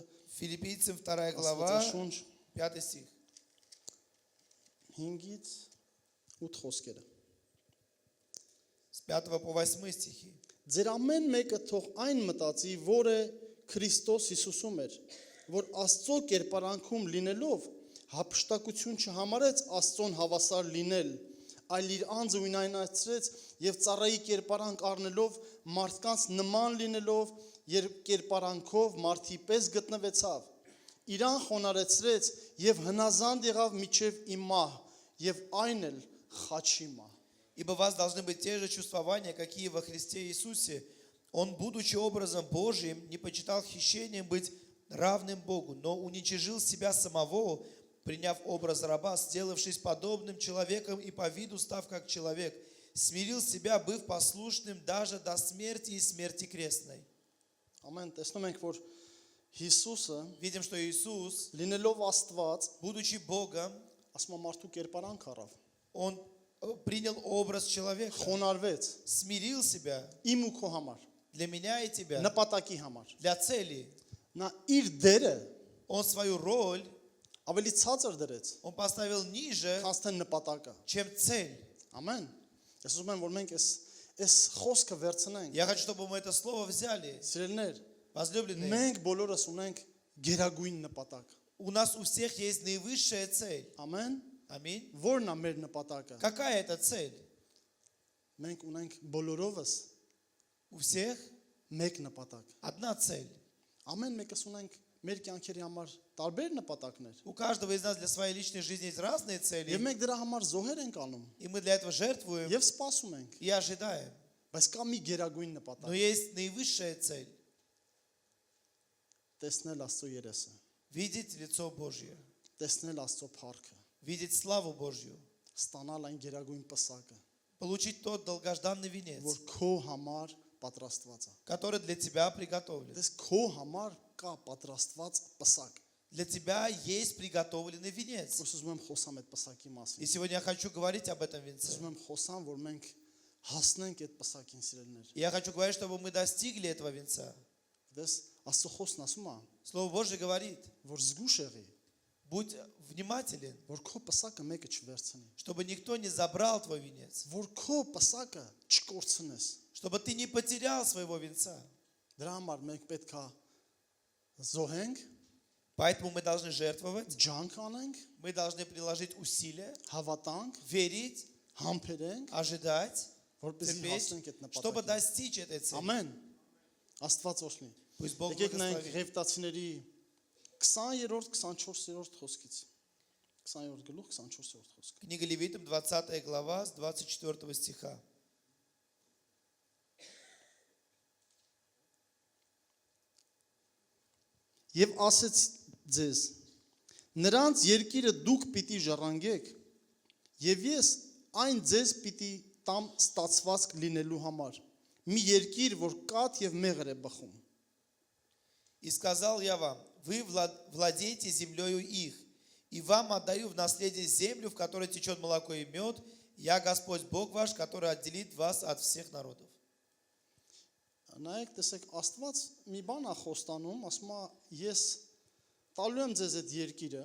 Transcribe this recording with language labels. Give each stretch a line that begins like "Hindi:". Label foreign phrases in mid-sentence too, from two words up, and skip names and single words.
Russian: Филиппийцам 2 глава,
Armenian: Աստվածաշունչ
Russian: 5 стих.
Armenian: 5-ից 8 խոսքերը։
Russian: С 5 по 8 стихи.
Armenian: Ձեր ամեն մեկը թող այն մտածի, որը Քրիստոս Հիսուսում էր, որ Աստծո կերպարանքում լինելով հափշտակություն չհամարեց Աստծոն հավասար լինել, այլ իր անձը ունայնացրեց եւ ծառայի կերպարանք առնելով մարդկանց նման լինելով երբ կերպարանքով մարդի պես գտնվեցավ, իրան խոնարեցրեց եւ հնազանդ եղավ միջև իմ մահ եւ այն էլ խաչի մահ։
Russian: Ибо у вас должны быть те же чувствования, какие во Христе Иисусе. Он, будучи образом Божьим, не почитал хищением быть равным Богу, но уничижил себя самого, приняв образ раба, сделавшись подобным человеком и по виду став как человек, смирил себя, быв послушным даже до смерти и смерти крестной.
Armenian: Ամեն տեսնում ենք, որ Հիսուսը
Russian: Видим, что Иисус,
Armenian: լինելով Աստված,
Russian: будучи Богом,
Armenian: ասում է մարդու կերպարանք առավ,
Russian: Он принял образ человека,
Armenian: խոնարհվեց
Russian: смирил себя
Armenian: իմ ու քո համար,
Russian: для меня и тебя,
Armenian: նպատակի համար։
Russian: для цели.
Armenian: Նա իր դերը
Russian: Он свою роль,
Armenian: ավելի ցածր դրեց,
Russian: Он поставил ниже,
Armenian: քան թե նպատակը։
Russian: чем цель.
Armenian: Ամեն։ Ես ուզում եմ, որ մենք այս խոսքը վերցնենք։
Russian: Я хочу, чтобы мы это слово взяли.
Armenian: Սիրելիներ,
Russian: Возлюбленные,
Armenian: մենք բոլորս ունենք գերագույն նպատակ։
Russian: у нас у всех есть наивысшая цель.
Armenian: Ամեն։
Russian: Аминь.
Armenian: Որն է մեր նպատակը։
Russian: Какая это цель?
Armenian: Մենք ունենք բոլորովս
Russian: У всех
Armenian: մեկ նպատակ։
Russian: одна цель.
Armenian: Ամեն մեկս ունենք մեր կյանքերի համար տարբեր նպատակներ։
Russian: У каждого из нас для своей личной жизни есть разные цели.
Armenian: Եվ մենք դրա համար զոհեր ենք անում
Russian: И мы для этого жертвуем
Armenian: եւ սպասում ենք։
Russian: и ожидаем.
Armenian: Բայց կա մի գերագույն
Russian: Но
Armenian: նպատակ։
Russian: есть наивысшая цель.
Armenian: Տեսնել Աստծո երեսը,
Russian: Видеть лицо Божье.
Armenian: տեսնել Աստծո փառքը,
Russian: Видеть славу Божью.
Armenian: ստանալ այն գերագույն պսակը,
Russian: Получить тот долгожданный венец,
Armenian: որ քո համար պատրաստված է։
Russian: который для тебя приготовлен.
Armenian: Դες քո համար կա պատրաստված պսակ։
Russian: Для тебя есть приготовленный венец.
Armenian: Ես ուզում եմ խոսամ այդ պսակի
Russian: И
Armenian: մասին։
Russian: сегодня я хочу говорить об этом венце.
Armenian: Ուզում եմ խոսամ, որ մենք հասնենք այդ պսակին սիրելիներ։
Russian: И я хочу говорить, чтобы мы достигли этого венца.
Armenian: Դες Աստծո խոսքն ասում է,
Russian: Слово Божье говорит,
Armenian: որ զգուշ եղի,
Russian: будь внимателен,
Armenian: որ քո պսակը մեկը չվերցնի,
Russian: чтобы никто не забрал твой венец,
Armenian: որ քո պսակը չկորցնես։
Russian: чтобы ты не потерял своего венца.
Armenian: Դրա համար մենք պետք է զոհենք,
Russian: Поэтому мы должны жертвовать,
Armenian: ջանք անենք,
Russian: мы должны приложить усилия,
Armenian: հավատանք,
Russian: верить,
Armenian: համբերենք,
Russian: ожидать,
Armenian: որպեսզի
Russian: терпеть,
Armenian: հասնենք այդ
Russian: чтобы
Armenian: նպատակին։
Russian: достичь этой цели.
Armenian: Ամեն։ Աստված օրհնի։
Russian: Пусть Бог
Armenian: Եկեք նայենք
Russian: благословит.
Armenian: Ղևտացիների 20-րդ 24-րդ խոսքից։ 20-րդ գլուխ 24-րդ խոսք։
Russian: Книга Левитам, 20 глава, с 24 стиха.
Armenian: Եվ ասեց ձեզ. նրանց երկիրը դուք պիտի ժառանգեք, եւ ես այն ձեզ պիտի տամ ստացվածք լինելու համար։ Մի երկիր, որ կաթ եւ մեղր է բխում։
Russian: И сказал я вам, вы владеете землею их, и вам отдаю в наследие землю, в которой течет молоко и мед. Я Господь Бог ваш, который отделит вас от всех народов.
Armenian: Նայեք, տեսեք, Աստված մի բան է խոստանում, ասում է, ես տալու եմ ձեզ այդ երկիրը,